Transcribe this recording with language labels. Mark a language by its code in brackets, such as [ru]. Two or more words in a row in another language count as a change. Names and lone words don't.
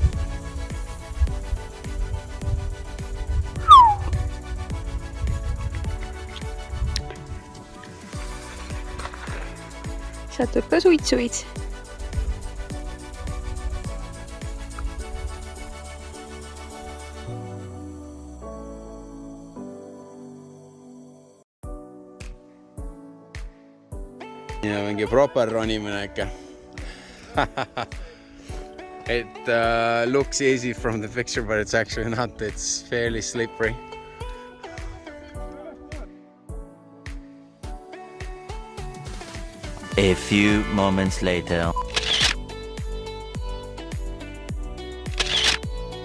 [et] Sealt tuleb ka suitsuid. Ja mingi proper ronimine ikka. [en] It looks easy from the picture, but it's actually not. It's fairly slippery. A few moments later.